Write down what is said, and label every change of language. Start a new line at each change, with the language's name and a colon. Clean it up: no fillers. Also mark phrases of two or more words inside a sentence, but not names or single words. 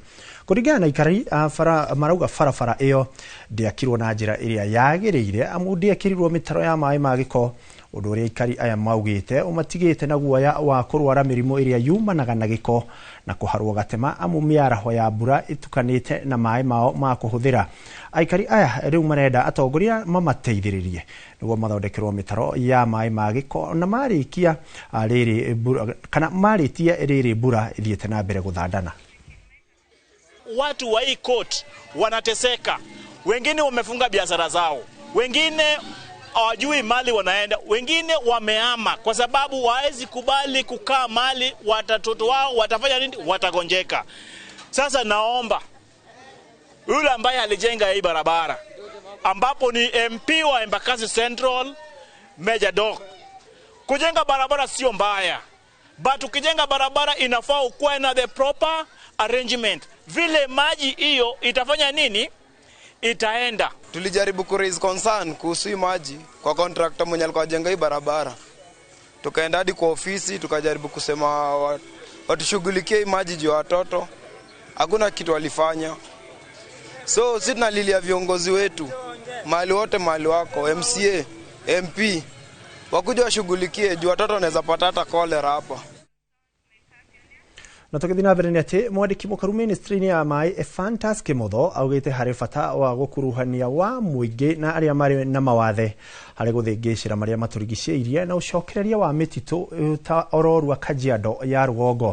Kikuyu: Kũringana na aikari marauga barabara ĩyo ndĩakirwo na njĩra ĩrĩa yagĩrĩire amu ndĩekĩrirwo mĩtaro ya maĩ ma gĩko, ũndũ ũrĩa aikari aya maugĩte ũmatigĩte na guoya wa kũrwara mĩrimũ ĩrĩa yumanaga na gĩko na kũharwo gatema amu mĩaraho ya mbura ĩtukanĩte na maĩ mao ma kũhũthĩra. Aikari aya rĩu marenda atongoria mamateithĩrĩrie nĩguo mathondekerwo mĩtaro ya maĩ ma gĩko na marĩtie rĩrĩ mbura ĩthiĩte na mbere gũthandana.
Swahili: watu wa hii court wanateseka. Wengine wamefunga biashara zao, wengine hawajui mali wanaenda, wengine wamehama kwa sababu hawezi kubali kukaa mali, watoto wao watafanya nini? Watagonjeka. Sasa naomba yule ambaye alijenga hii barabara, ambapo ni MP wa Embakasi Central, Major Doc, kujenga barabara sio mbaya, but ukijenga barabara inafaa ukuwe na
English: the proper arrangement.
Swahili: Vile maji hiyo itafanya nini? Itaenda. Tulijaribu ku
English: raise concern
Swahili: kuhusu maji kwa contractor mwenye alikuwa ajenga hii barabara. Tukaenda hadi kwa ofisi tukajaribu kusema watushughulikie maji juu watoto. Hakuna kitu walifanya. So sisi tunalilia viongozi wetu, mahali wote, mahali wako, MCA, MP, wakuja washughulikie juu watoto wanaweza pata hata cholera hapa.
Kikuyu: Na tukithina mbere ni ati mwandiki mukaru ministry-ini ya mai Ephantus Kimotho augite hari bata wa gukuruhania wa muingi na aria mari na mawathe hari guthingicira maria maturigicĩirie na ucokereria wa mititu ta ororua Kajiado ya Rugongo.